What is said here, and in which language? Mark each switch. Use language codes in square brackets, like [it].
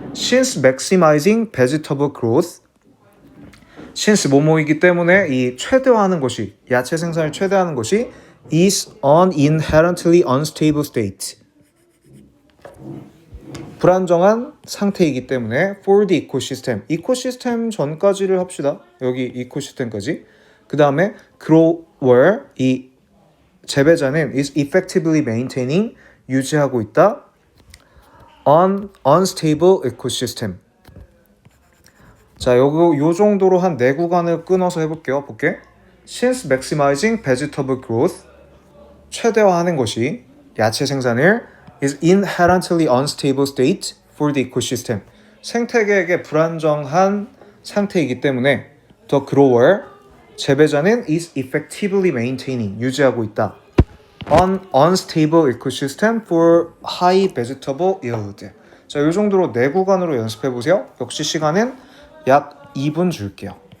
[en] Since maximizing vegetable growth. [ko] since 뭐뭐이기 때문에 이 최대화하는 것이, 야채 생산을 최대화하는 것이 [en] is an inherently unstable state. [ko] 불안정한 상태이기 때문에 [en] for the ecosystem. [ko] 이코시스템 전까지를 합시다. 여기 이코시스템까지. 그 다음에 grower, 이 재배자는 [en] is effectively maintaining, [ko] 유지하고 있다. [en] an unstable ecosystem. [ko] 자, 요 정도로 한 4구간을 끊어서 해볼게요. 볼게. [en] Since maximizing vegetable growth, [ko] 최대화하는 것이 야채 생산을 [en] is inherently unstable state for the ecosystem. [ko] 생태계에게 불안정한 상태이기 때문에 [en] the grower, [ko] 재배자는 [en] is effectively maintaining, [ko] 유지하고 있다. [en] an unstable ecosystem for high vegetable yield. [ko] 자, 이 정도로 4구간으로 연습해보세요. 역시 시간은 약 2분 줄게요.